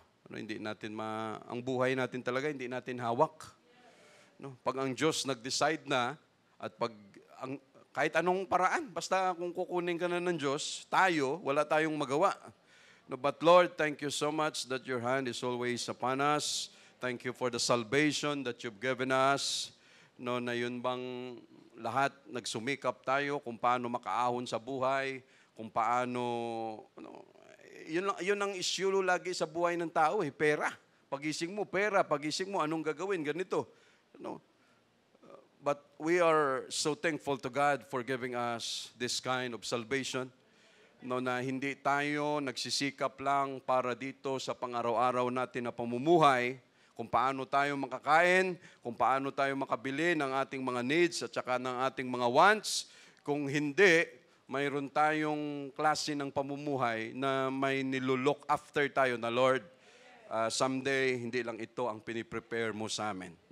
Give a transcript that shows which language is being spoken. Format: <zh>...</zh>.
<tl>Hindi natin ang buhay natin talaga, hindi natin hawak. Pag ang Diyos nag-decide na, at kahit anong paraan, basta kung kukunin ka na ng Diyos, wala tayong magawa.</tl> <en>But Lord, thank you so much that your hand is always upon us. Thank you for the salvation that you've given us.</en> <tl>Na yun bang lahat nagsumikap tayo kung paano makaahon sa buhay, kung paano, yun ang issue lagi sa buhay ng tao, pera. Pagising mo, pera. Pagising mo, anong gagawin? Ganito.</tl> <en>But we are so thankful to God for giving us this kind of salvation.</en> <tl>Na hindi tayo nagsisikap lang para dito sa pang-araw-araw natin na pamumuhay, kung paano tayo makakain, kung paano tayo makabili ng ating mga needs at saka ng ating mga wants. Kung hindi, mayroon tayong klase ng pamumuhay na may nilulook after tayo na,</tl> <en>Lord, someday,</en> <tl>hindi lang ito ang piniprepare mo sa amin.</tl>